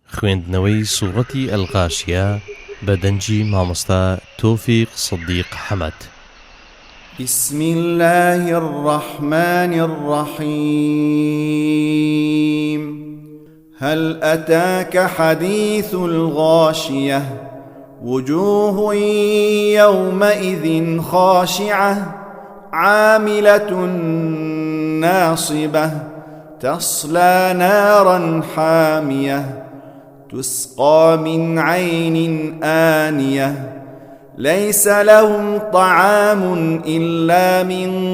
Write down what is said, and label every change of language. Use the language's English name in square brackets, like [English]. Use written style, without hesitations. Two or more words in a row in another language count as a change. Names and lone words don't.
[Central Kurdish] خوێندنەوەی سوورەتی ئەلغاشیە بە دەنجی مامۆستا تۆفیق صدیق حەمەد. [Arabic] بسم الله الرحمن الرحيم. هل أتاك حديث الغاشية وجوه يومئذ خاشعة عاملة ناصبة تصلى نارا حامية تسقى من عين آنية ليس لهم طعام إلا من